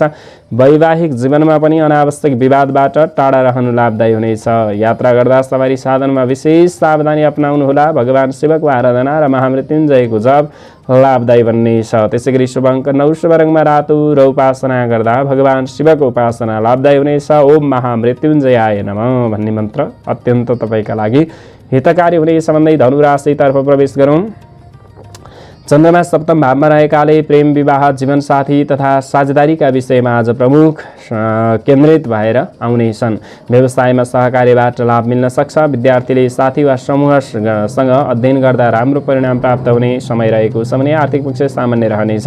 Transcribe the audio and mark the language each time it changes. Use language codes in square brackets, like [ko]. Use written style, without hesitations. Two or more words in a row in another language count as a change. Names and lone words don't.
[ne] वैवाहिक जीवनमा पनि अनावश्यक विवादबाट टाढा रहनु लाभदायी हुनेछ। यात्रा गर्दा सवारी साधनमा विशेष सावधानी अपनाउनुहोला। भगवान शिवको आराधना र महामृत्युञ्जयको जप लाभदायी बन्नेछ। त्यसैगरी शुभ अङ्क 9, शुभ रङमा रातो र उपासना गर्दा भगवान शिवको उपासना लाभदायी हुनेछ। [sa] ओम महामृत्युञ्जयाय नमः [ne] भन्ने मन्त्र अत्यन्त तपाईँका लागि हितकारी हुनेछ भन्दै धनु राशितर्फ प्रवेश गरौँ। चन्द्रमा सप्तम भावमा रहेकाले प्रेम विवाह जीवनसाथी तथा साझेदारीका विषयमा आज प्रमुख केन्द्रित भएर आउनेछन्। व्यवसायमा सहकार्यबाट लाभ मिल्न सक्छ। विद्यार्थीले साथी वा समूहसँग अध्ययन गर्दा राम्रो परिणाम प्राप्त हुने समय रहेको छ भने आर्थिक पक्ष सामान्य रहनेछ।